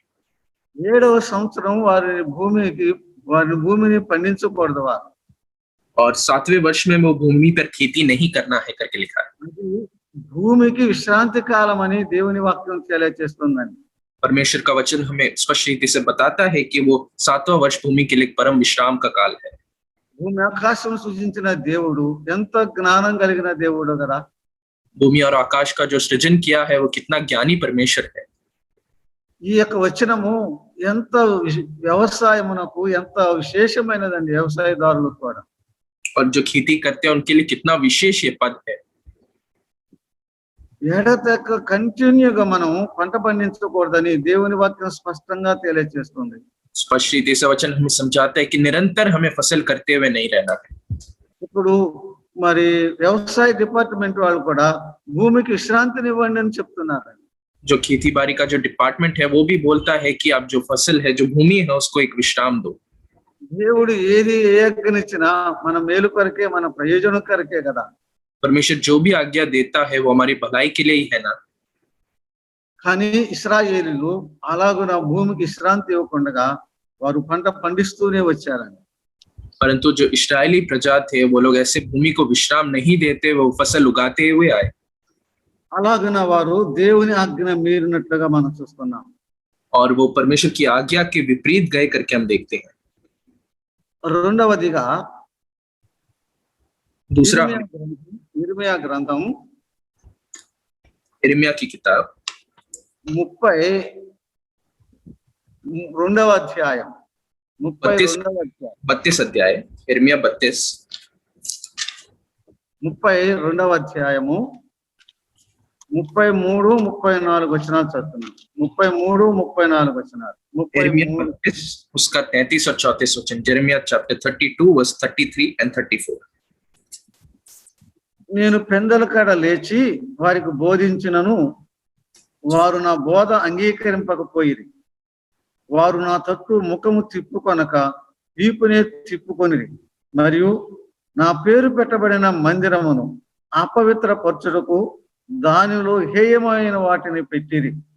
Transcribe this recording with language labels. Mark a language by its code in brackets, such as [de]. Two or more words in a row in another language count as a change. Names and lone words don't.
[te] 7వ సంవత్సరం వారి భూమిని పండించకూడదు వారు. [hi] और 7वें वर्ष में वो भूमि पर खेती नहीं करना है करके लिखा है. [te] భూమికి విశ్రాంతి కాలం అని దేవుని వాక్యం తెలియజేస్తుందని. [hi] परमेश्वर का वचन हमें स्पष्ट रीति से बताता है कि वो 7वां वर्ष भूमि के लिए परम विश्राम का काल है. [te] భూమి ఆకాశం సృజించిన దేవుడు ఎంత జ్ఞానం కలిగిన దేవుడు కదా. [hi] भूमि और आकाश का जो सृजन किया है वो कितना ज्ञानी परमेश्वर है. [te] ఈ యొక్క వచనము ఎంత వ్యవసాయమునకు ఎంత విశేషమైనదండి వ్యవసాయదారులకు కూడా. [hi] और जो खेती करते हैं उनके लिए कितना विशेष ये पद है. [te] ఎడతెక్క కంటిన్యూగా మనం పంట పండించకూడదని దేవుని వాక్యం స్పష్టంగా తెలియజేస్తుంది. [hi] स्पष्ट रीति से वचन हमें समझाता है कि निरंतर हमें फसल करते हुए नहीं रहना है. [te] ఇప్పుడు మరి వ్యవసాయ డిపార్ట్మెంట్ వాళ్ళు కూడా భూమికి విశ్రాంతిని ఇవ్వండి అని చెప్తున్నారు. [hi] जो खेती बाड़ी का जो डिपार्टमेंट है वो भी बोलता है कि आप जो फसल है जो भूमि है उसको एक विश्राम दो. [te] దేవుడు ఏది ఆజ్ఞనిచ్చినా మన మేలు కొరకే మన ప్రయోజనం కొరకే కదా. [hi] परमेश्वर जो भी आज्ञा देता है वो हमारी भलाई के लिए ही है ना. [te] కానీ ఇశ్రాయేలీలు అలాగున భూమికి విశ్రాంతి ఇవ్వకుండా వారు పంట పండిస్తూనే వచ్చారని. [hi] परंतु जो इस्राएली प्रजा थे वो लोग ऐसे भूमि को विश्राम नहीं देते, वो फसल उगाते हुए आए. [te] అలాగున వారు దేవుని ఆజ్ఞ మీరినట్లుగా మనం చూస్తున్నాం. [hi] और वो परमेश्वर की आज्ञा के विपरीत गए करके हम देखते हैं. [te] రెండవదిగా [hi] दूसरा [te] ఇర్మియా గ్రంథం [hi] यिर्मयाह की किताब [te] 32వ అధ్యాయం [hi] 32 अध्याय यिर्मयाह [te] 32వ అధ్యాయము 33 34 వచనాలు చదువుతున్నాం. 33 34 వచనాలు. [hi] यिर्मयाह 32 उसका 33 और 34 वचन. [en] यिर्मयाह chapter 32 verse 33 and 34. [te] నేను పెందల కాడ లేచి వారికి బోధించినను వారు నా బోధ అంగీకరింపకపోయిరి. వారు నా తట్టు ముఖము తిప్పుకొనక వీపునే తిప్పుకొనిరి. మరియు నా పేరు పెట్టబడిన మందిరమును అపవిత్రపరచుటకు దానిలో హేయమైన వాటిని పెట్టిరి.